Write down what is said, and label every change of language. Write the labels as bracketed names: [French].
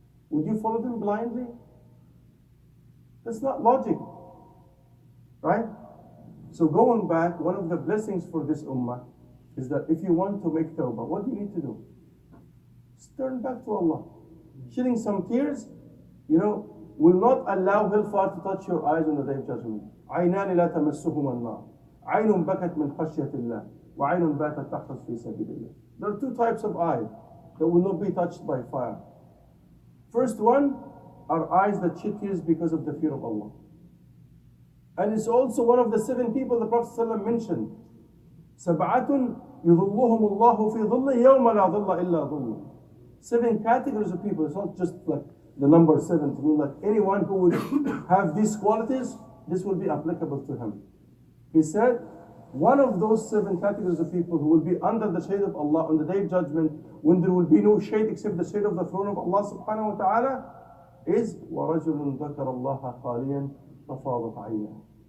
[English] Would you follow them blindly? That's not logic. Right? So going back, one of the blessings for this ummah is that if you want to make tawbah, what do you need to do? Just turn back to Allah. Shedding some tears, will not allow hellfire to touch your eyes on the day of judgment. [Arabic] عينان لا تمسهما النار. عين بكت من خشية الله وعين باتت تحرس في سبيل الله. [English] There are 2 types of eyes that will not be touched by fire. First one are eyes that shed tears because of the fear of Allah. And it's also one of the 7 people the Prophet ﷺ mentioned. [Arabic] سبعة يظلهم الله في ظله يوم لا ظل إلا ظله. [English] 7 categories of people. It's not just like the number 7 to mean like anyone who would have these qualities, this will be applicable to him. He said, one of those 7 categories of people who will be under the shade of Allah on the day of judgment, when there will be no shade except the shade of the throne of Allah subhanahu wa ta'ala, is [Arabic] وَرَجُلٌ ذَكَرَ اللَّهَ خَالِيًا فَفَاضَتْ عَيْنَهُ.